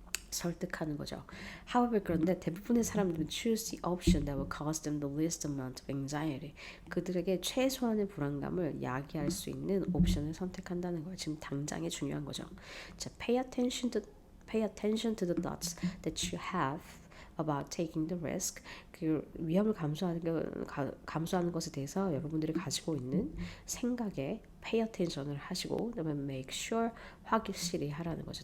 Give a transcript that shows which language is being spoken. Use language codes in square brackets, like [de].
[ko] 설득하는 거죠. [en] However, [ko] 그런데 대부분의 사람들은 [en] choose the option that will cause them the least amount of anxiety. [ko] 그들에게 최소한의 불안감을 야기할 수 있는 옵션을 선택한다는 거예요. 지금 당장에 중요한 거죠. [en] 자, pay attention to the thoughts that you have about taking the risk. [ko] 그 위험을 감수하는 것에 대해서 여러분들이 가지고 있는 생각에 pay attention을 하시고 그다음에 [en] make sure, [ko] 확실히 하라는 거죠.